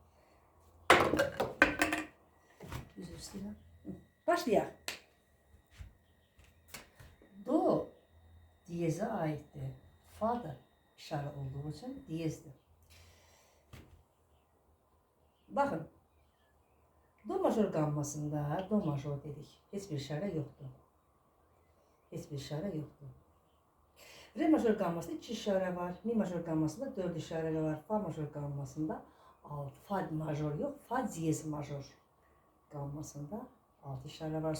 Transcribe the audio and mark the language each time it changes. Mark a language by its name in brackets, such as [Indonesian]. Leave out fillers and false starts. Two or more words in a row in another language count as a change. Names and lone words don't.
[Azerbaijani] Üzr istəyirəm. Başlayaq. Do diyezə aiddir. Fa da işarə olduğu üçün diyezdir. Baxın. Do major qammasında do major dedik. Heç bir işarə yoxdur. Heç bir işarə yoxdur. Re major qammasında 2 işarə var. Mi major qammasında 4 işarə var. Fa major qammasında 6. Fa major yox, fa diyez major qammasında 6 işarə var.